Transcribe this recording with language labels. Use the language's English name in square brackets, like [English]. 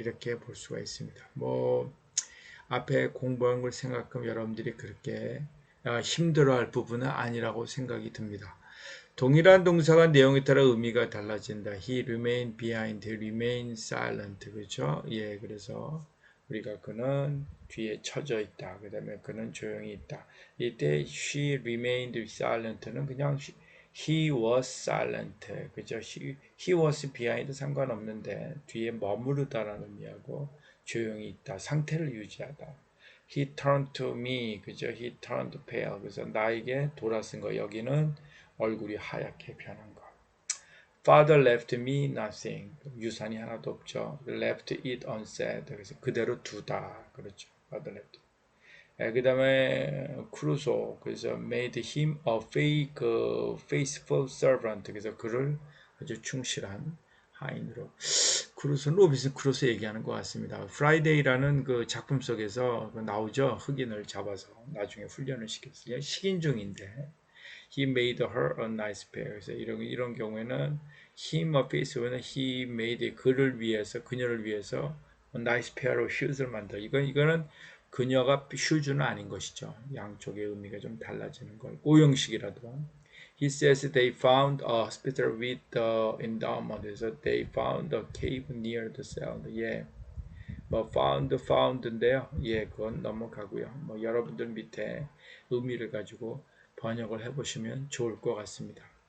[Korean] 이렇게 볼 수가 있습니다. 뭐 앞에 공부한 걸 생각하면 여러분들이 그렇게 힘들어할 부분은 아니라고 생각이 듭니다. 동일한 동사가 내용에 따라 의미가 달라진다. [English] He remained behind, remain silent. [Korean] 그렇죠? 예, 그래서 우리가 그는 뒤에 처져 있다. 그 다음에 그는 조용히 있다. 이때 [English] she remained silent는 [Korean] 그냥 [English] he was silent. [Korean] 그죠? [English] he was behind [Korean] 상관없는데 뒤에 머무르다라는 의미하고 조용히 있다. 상태를 유지하다. [English] He turned to me. [Korean] 그죠? [English] He turned pale. [Korean] 그래서 나에게 돌아선 거. 여기는 얼굴이 하얗게 변한 거. [English] Father left me nothing. [Korean] 유산이 하나도 없죠. [English] Left it unsaid. [Korean] 그래서 그대로 두다. 그렇죠. [English] Father left. [Korean] 그 다음에 크루소. 그래서 [English] made him a faithful servant. [Korean] 그래서 그를 아주 충실한 하인으로. 크루소, 로빈슨 크루소 얘기하는 것 같습니다. 프라이데이라는 그 작품 속에서 나오죠. 흑인을 잡아서 나중에 훈련을 시켰어요. 식인 중인데. [English] He made her a nice pair. [Korean] 그래서 이런 경우에는 [English] him a faith [Korean] 는 [English] he made [Korean] 그를 위해서 그녀를 위해서 [English] a nice pair of shoes [Korean] 를 만들어. 이거는 그녀가 슈즈는 아닌 것이죠. 양쪽의 의미가 좀 달라지는 걸. 오형식이라도. [English] He says they found a hospital with the endowment. [Korean] 그래서 [English] they found a cave near the sound. [Korean] 예. 뭐 found인데요. 예, 그건 넘어가고요. 뭐 여러분들 밑에 의미를 가지고 번역을 해보시면 좋을 것 같습니다.